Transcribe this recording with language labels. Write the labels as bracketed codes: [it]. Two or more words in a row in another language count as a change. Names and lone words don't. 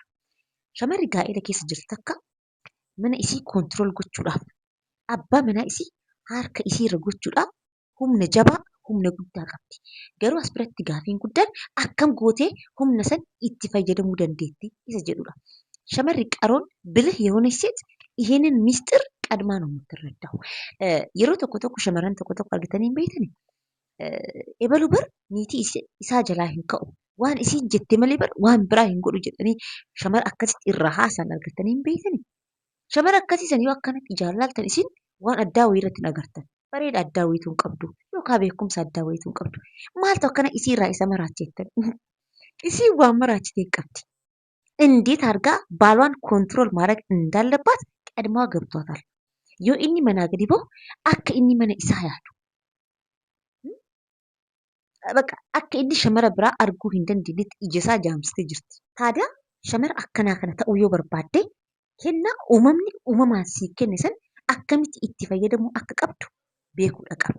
[om] Shamarri gaa'ela keessa jirtu akka mana isii koontirool gochuudhaaf abbaa manaa isii harka isii irra gochuudhaaf humna jabaa humna guddaa qabdi. Garuu as biratti gaafiin guddaan akkam gootee humna san itti fayyadamuu dandeetti isa jedhudha. Shamarri qaroon [am] ብልህ የሆነች ሴት ይሄንን ሚስጥር ቀድማ ነው የምትረዳው። [om] yeroo tokko shamarran tokko argitanii hin beektanii? Ebalu bar niitii isaa jalaa hin ka'u. Waan isiin jette malee bar waan biraa hin godhu jedhanii shamara akkasitti irraa haasan argatanii hin beektanii? Shamara akkasii san yoo akkanatti jaallattan isin waan addaa wayii irratti hin agartan. Bareeda addaa wayiitu hin qabdu yookaan beekumsa addaa wayiitu hin qabdu. Maaltu akkana isii irraa isa maraachettan? Isiin waan maraachitee qabdi. [am] እንዴት አድርጋ ባሏን ኮንትሮል ማድረግ እንዳለባት ቀድማ ገብቷታል። [om] yoo inni manaa gadi bahu akka inni mana isaa yaadu. Bakka akka inni shamara biraa arguu hin dandeenyetti ija isaa jaamsitee jirti. Taadiyaa shamara akkanaa kana ta'uu yoo barbaadde kennaa uumamni uumamaan siif kenne san akkamitti itti fayyadamuu akka qabdu beekuudha qabda.